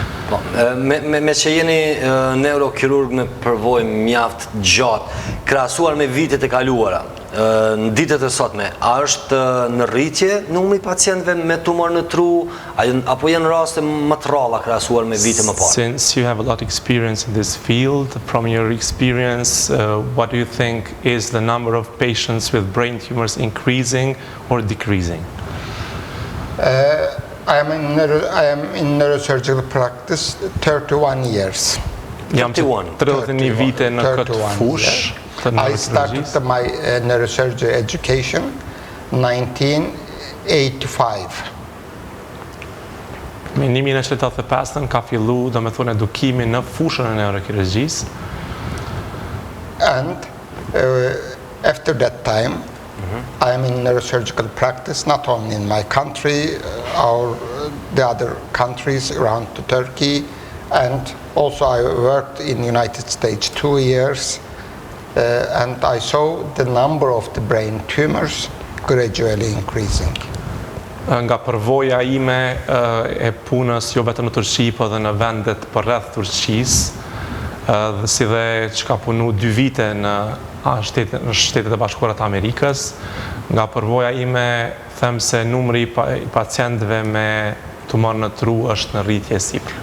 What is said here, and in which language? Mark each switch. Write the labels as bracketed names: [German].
[Albanian] Po, me që jeni neurokirurg me përvojë mjaft gjatë, krahasuar me vitet e kaluara, në ditët e sotme, a është në rritje numri pacientëve me tumor në tru, apo janë raste më të rralla krahasuar me vite më parë? [English] Since you have a lot of experience in this field, from your experience, what do you think is the number of patients with brain tumors increasing or decreasing? I am in neurosurgical practice 31 years. [Albanian] Jam 31 vite në këtë fushë të [English] I started [Albanian] neurokirurgjisë. [English] my neurosurgery education 1985. [Albanian] Me 1985 ka fillu, domethënë edukimi në fushën e neurokirurgjisë. [English] And after that time, I am in neurosurgical practice, not only in my country, or the other countries around Turkey, and also I worked in the United States 2 years, and I saw the number of the brain tumors gradually increasing. [Albanian] Nga përvoja ime e punës jo vetëm në Turqi, po edhe në vendet përreth Turqisë, dhe si dhe që ka punu 2 vite në Shtetet e Bashkuara të Amerikës, nga përvoja ime them se numri I pacientëve me tumor në tru është në rritje sipër.